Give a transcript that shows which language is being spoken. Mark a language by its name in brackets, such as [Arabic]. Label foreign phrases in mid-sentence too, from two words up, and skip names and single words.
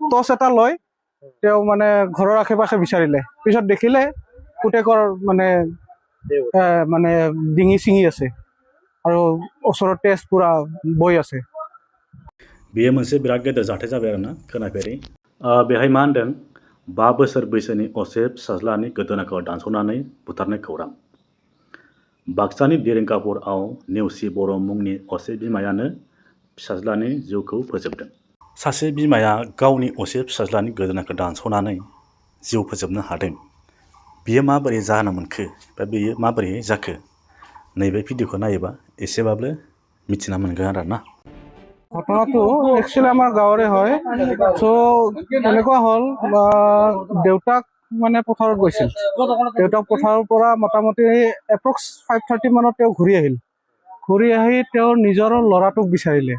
[Assamese] টচ এটা লৈ তেওঁ মানে ঘৰৰ আশে পাশে বিচাৰিলে, পিছত দেখিলে পুতেকৰ মানে মানে ডিঙি চিঙি আছে আৰু ওচৰত তেজ পুৰা বৈ আছে। [Bodo] बेयो मोनसे बिराद गेदेर जाथाय जाबाय आरोना खोनाफेरै। बेहाय मा होनदों 5 बोसोर बैसोनि असे फिसाज्लानि गोदोनाखौ दानस'नानै बुथारनाय खौरां। बाक्सानि दिरिंगापुरआव नेवसि बर' मुंनि असे बिमायानो फिसाज्लानि जिउखौ फोजोबदों। सासे बिमाया गावनि असे फिसाज्लानि गोदोनाखौ दानस'नानै जिउ फोजोबनो हादों। बियो माबोरै जानो मोनखो बा बियो माबोरै जाखो नैबे भिडिअखौ नायोबा एसेबाबो मिथिना मोनगोन आरोना। [Assamese] ঘটনাটো একচুৱেলি আমাৰ গাঁৱৰে হয়। চ' এনেকুৱা হ'ল দেউতাক মানে পথাৰত গৈছিল। দেউতাক পথাৰৰ পৰা মোটামুটি এপ্ৰক্স 5:30 মানত তেওঁ ঘূৰি আহিল। ঘূৰি আহি তেওঁৰ নিজৰ ল'ৰাটোক বিচাৰিলে।